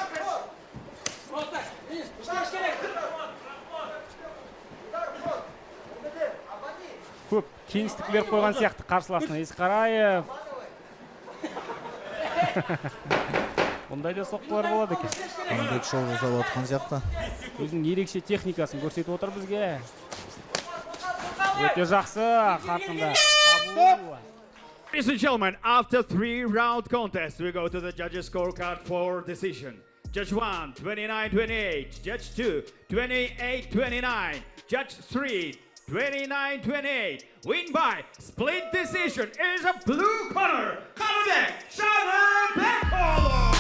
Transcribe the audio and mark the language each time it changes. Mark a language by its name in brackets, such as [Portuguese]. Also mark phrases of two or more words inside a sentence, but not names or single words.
[Kazakh] Көп кеңістік беріп қойған сияқты қарсыласына Исқараев. Бұндай да соққылар болады екен. Қаныбек шоу жасап отқан сияқты. Өзінің ерекше техникасын көрсетіп отыр бізге. Өте жақсы, қарқынды. Қабыл. [English] Ladies and gentlemen, after 3-round contest, we go to the judges' scorecard for decision. Judge 1, 29-28. Judge 2, 28-29. Judge 3, 29-28. Win by split decision is a blue corner, Kalabek Shaman Bekol.